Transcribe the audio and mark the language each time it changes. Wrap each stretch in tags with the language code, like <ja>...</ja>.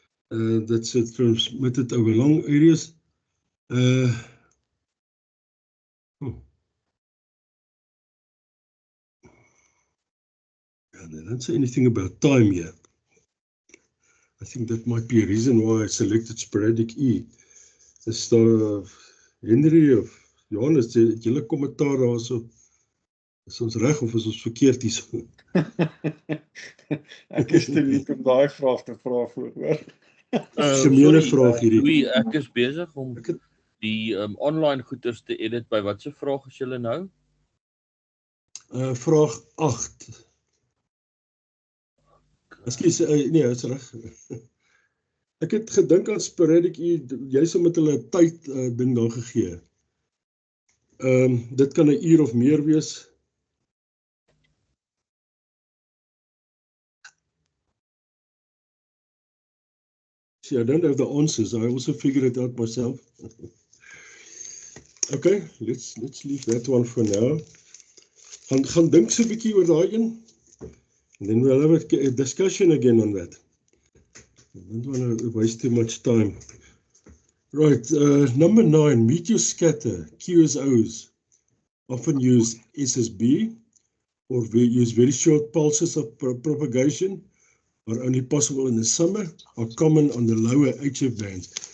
<en>That's transmitted over long areas. They don't say anything about time here. I think that might be a reason why I selected sporadic E.</en> <af>Is daar Henry of Johannes, het julle kommentaar daarso? Is ons reg of is ons verkeerd hier? Ek is te lief om daai vraag te vra voor. Gemene vraag hierdie. Louis, ek is besig om die online goeders te edit. By watse vraag is julle nou? Vraag 8. Ekskuus, nee, is reg. Ek het gedink aan sporadic jy sou met hulle tyd ding dan gegee. Dit kan 'n uur of meer wees.</af> <en>See, I don't have the answers. I also figured it out myself. Okay, let's leave that one for now.</en> <af>Gaan dink so 'n bietjie oor daai een.</af> <en>And then we'll have a discussion again on that. I don't want to waste too much time. Right, number 9, meteoscatter, QSOs often use SSB or use very short pulses of propagation, are only possible in the summer, are common on the lower HF bands.</en>